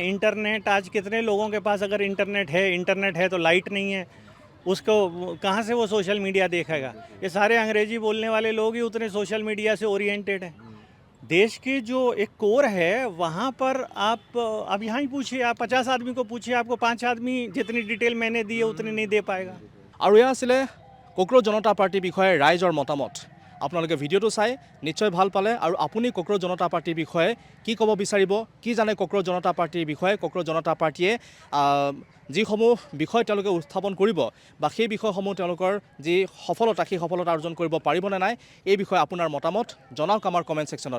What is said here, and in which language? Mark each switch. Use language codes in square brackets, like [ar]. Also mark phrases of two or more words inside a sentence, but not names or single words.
[hi] इंटरनेट, आज कितने लोगों के पास अगर इंटरनेट है तो लाइट नहीं है, उसको कहाँ से वो [en] social media [hi] देखेगा। ये सारे अंग्रेजी बोलने वाले लोग ही उतने [en] social media [hi] से ओरिएंटेड हैं। देश की जो एक कोर है वहाँ पर आप यहाँ ही पूछिए, आप 50 आदमी को पूछिए, आपको 5 आदमी जितनी डिटेल मैंने दी है उतनी नहीं दे पाएगा। [as] আৰু এয়া আছিলে কক্ৰজ জনতা পাৰ্টিৰ বিষয়ে ৰাইজৰ মতামত। আপোনালোকে ভিডিঅ'টো চাই নিশ্চয় ভাল পালে আৰু আপুনি কক্ৰজ জনতা পাৰ্টিৰ বিষয়ে কি ক'ব বিচাৰিব, কি জানে কক্ৰজ জনতা পাৰ্টিৰ বিষয়ে, কক্ৰজ জনতা পাৰ্টিয়ে যিসমূহ বিষয় তেওঁলোকে উত্থাপন কৰিব বা সেই বিষয়সমূহ তেওঁলোকৰ যি সফলতা, সেই সফলতা অৰ্জন কৰিব পাৰিবনে নাই, এই বিষয়ে আপোনাৰ মতামত জনাওক আমাৰ কমেণ্ট ছেকশ্যনত।